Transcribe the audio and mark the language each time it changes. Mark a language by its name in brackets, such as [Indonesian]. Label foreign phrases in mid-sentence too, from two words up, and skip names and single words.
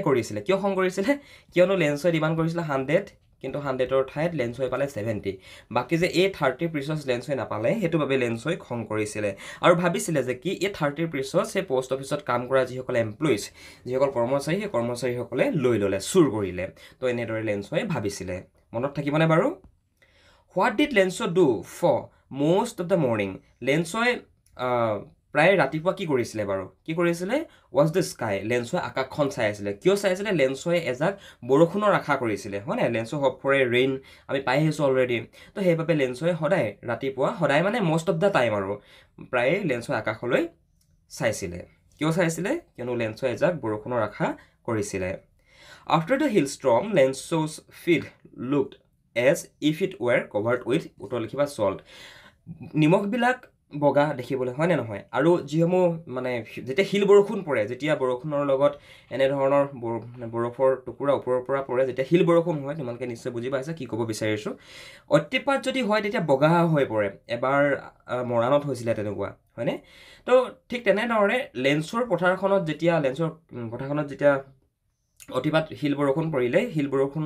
[Assamese] কিয় খং কৰিছিলে? কিয়নো লেঞ্চই ডিমাণ্ড কৰিছিলে 100, কিন্তু 100ৰ ঠাইত লেন্সৱে পালে 70 বাকি যে এই 30 পিছছ লেন্সৱে নাপালে হেতু বাবে লেন্সৱে খং কৰিছিলে আৰু ভাবিছিলে যে কি এই 30 পিছছ সেই [English] post office [Assamese] কাম কৰা যিসকল এমপ্লয়িজ যিসকল কৰ্মচাৰী সেই কৰ্মচাৰীসকলে লৈ ললে চুৰ কৰিলে তো এনেদৰে লেন্সৱে ভাবিছিলে মনত থাকিবনে বাৰু [English] What did Lenso do for most of the morning? [Assamese] লেন্সৱে প্ৰায় ৰাতিপুৱা কি কৰিছিলে বাৰু কি কৰিছিলে [English] was the sky [Assamese] লেন্সৱে আকাশখন চাই আছিলে কিয় চাই আছিলে লেন্সৱে এজাক বৰষুণৰ আশা কৰিছিলে হয় না লেন্সো [English] hope for a rain [Assamese] আমি পাই আহিছো অলৰেডি তো সেইবাবে লেন্সৱে সদায় ৰাতিপুৱা সদায় মানে [English] most of the time [Assamese] আৰু প্ৰায় লেন্সৱে আকাশলৈ চাইছিলে কিয় চাইছিলে কিয়নো লেন্সৱে এজাক বৰষুণৰ আশা কৰিছিলে [English] After the hailstorm Lenso's field looked as if it were covered with [Assamese] উত্তৰ লিখিবা salt নিমখবিলাক বগা দেখিবলৈ হয় নে নহয় আৰু যিসমূহ মানে যেতিয়া হিল বৰষুণ পৰে যেতিয়া বৰষুণৰ লগত এনে ধৰণৰ বৰফৰ টুকুৰা ওপৰৰ পৰা পৰে যেতিয়া হিল বৰষুণ হয় তোমালোকে নিশ্চয় বুজি পাইছা কি ক'ব বিচাৰিছো অতিপাত যদি হয় তেতিয়া বগা হৈ পৰে এবাৰ মৰাণত হৈছিলে তেনেকুৱা হয়নে তো ঠিক তেনেধৰণে লেন্সৰ পথাৰখনত যেতিয়া অতিপাত হিল বৰষুণ পৰিলে হিল বৰষুণ